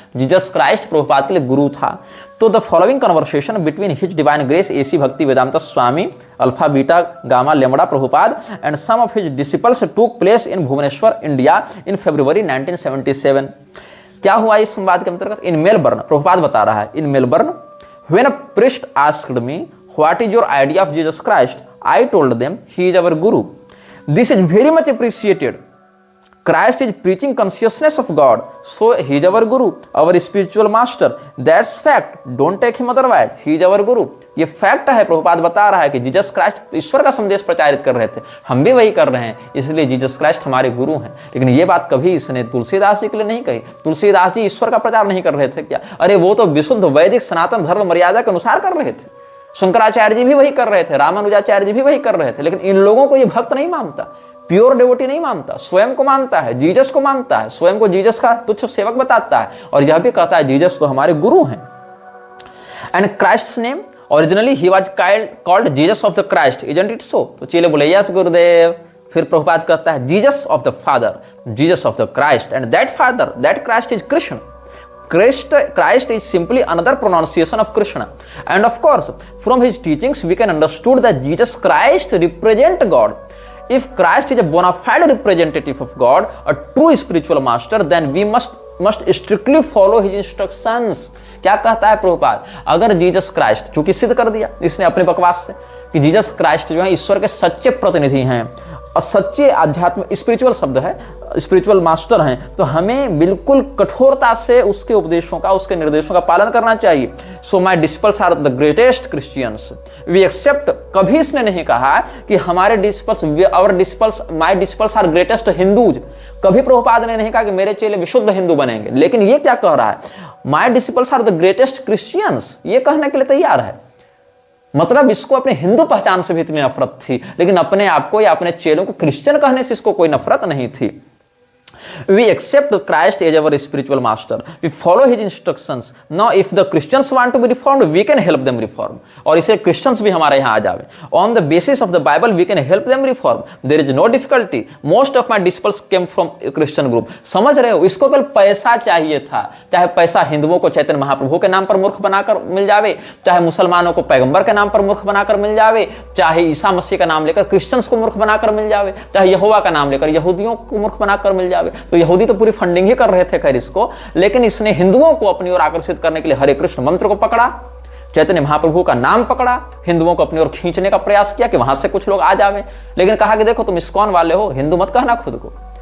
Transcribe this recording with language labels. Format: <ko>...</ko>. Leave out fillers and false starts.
<hi>Jesus Christ Prabhupada के लिए गुरु था।</hi> <en>तो the following conversation between his divine grace A C Bhaktivedanta Swami alpha beta gamma lambda Prabhupada and some of his disciples took place in Bhubaneswar India in February 1977।</en> <hi>क्या हुआ इस संवाद के अंतर्गत?</hi> <en>in Melbourne,</en> <hi>प्रभुपाद बता रहा है,</hi> <en>In Melbourne when a priest asked me what is your idea of Jesus Christ, I told them he is our guru. This is very much appreciated. Christ is preaching consciousness of God, so he is our guru, our spiritual master. That's fact, don't take him otherwise, he is our guru.</en> <hi>ये fact है। प्रभुपाद बता रहा है कि Jesus Christ ईश्वर का संदेश प्रचारित कर रहे थे, हम भी वही कर रहे हैं, इसलिए जीसस क्राइस्ट हमारे गुरु हैं। लेकिन ये बात कभी इसने तुलसीदास जी के लिए नहीं कही। तुलसीदास जी ईश्वर का प्रचार नहीं कर रहे थे क्या? अरे वो तो विशुद्ध वैदिक सनातन धर्म मर्यादा के अनुसार कर रहे थे। शंकराचार्य जी भी वही कर रहे थे, रामानुजाचार्य जी भी वही कर रहे थे, लेकिन इन लोगों को ये भक्त नहीं मानता, प्योर डिवोटी नहीं मानता, स्वयं को मानता है, जीसस को मानता है, स्वयं को जीसस का तुच्छ सेवक बताता है और यह भी कहता है जीसस तो हमारे गुरु हैं।</hi> <en>And Christ's name originally he was called Jesus of the Christ, isn't it so?</en> <hi>तो चेले बोले यस गुरुदेव। फिर प्रभुपाद कहता है</hi> <en>Jesus of the father, Jesus of the Christ, and that father, that Christ is Krishna. Christ is simply another pronunciation of Krishna. And of course, from his teachings, we can understood that Jesus Christ represent God. If Christ is a bona fide representative of God, a true spiritual master, then we must strictly follow his instructions.</en> <hi>क्या कहता है प्रभुपाद? अगर Jesus Christ, चूंकि सिद्ध कर दिया इसने अपने बकवास से कि जीसस क्राइस्ट जो है ईश्वर के सच्चे प्रतिनिधि हैं और सच्चे आध्यात्म, स्पिरिचुअल शब्द है, स्पिरिचुअल मास्टर हैं, तो हमें बिल्कुल कठोरता से उसके उपदेशों का, उसके निर्देशों का पालन करना चाहिए।</hi> <en>So my disciples are the greatest Christians, we accept.</en> <hi>कभी इसने नहीं कहा कि हमारे disciples,</hi> <en>Our disciples, my disciples are greatest Hindus.</en> <hi>कभी प्रभुपाद ने नहीं कहा कि मेरे चेले विशुद्ध हिंदू बनेंगे, लेकिन ये क्या कह रहा है?</hi> <en>my disciples are the greatest Christians,</en> <hi>ये कहने के लिए तैयार है। मतलब इसको अपने हिंदू पहचान से भी इतनी नफरत थी, लेकिन अपने आप को या अपने चेलों को क्रिश्चियन कहने से इसको कोई नफरत नहीं थी।</hi> <en>We accept Christ as our spiritual master. We follow his instructions. Now, if the Christians want to be reformed, we can help them reform.</en> <hi>और इसे Christians भी हमारे यहाँ आ जावे।</hi> <en>On the basis of the Bible, we can help them reform. There is no difficulty. Most of my disciples came from a Christian group.</en> <hi>समझ रहे हो? इसको केवल पैसा चाहिए था। चाहे पैसा हिंदुओं को चैतन्य महाप्रभु के नाम पर मूर्ख बनाकर मिल जावे, चाहे मुसलमानों को पैगंबर के नाम पर मूर्ख बनाकर मिल जावे, चाहे ईसा मसीह का नाम लेकर क्रिश्चियंस को मूर्ख बनाकर मिल जावे, चाहे यहोवा का नाम लेकर यहूदियों को मूर्ख बनाकर मिल जावे। तो यहूदी तो पूरी फंडिंग ही कर रहे थे खैर इसको, लेकिन इसने हिंदुओं को अपनी ओर आकर्षित करने के लिए हरे कृष्ण मंत्र को पकड़ा, चैतन्य महाप्रभु का नाम पकड़ा, हिंदुओं को अपनी ओर खींचने का प्रयास किया कि वहां से कुछ लोग आ जावे, लेकिन कहा कि देखो तुम इस्कॉन वाले हो, हिंदू मत कहना खुद को।</hi>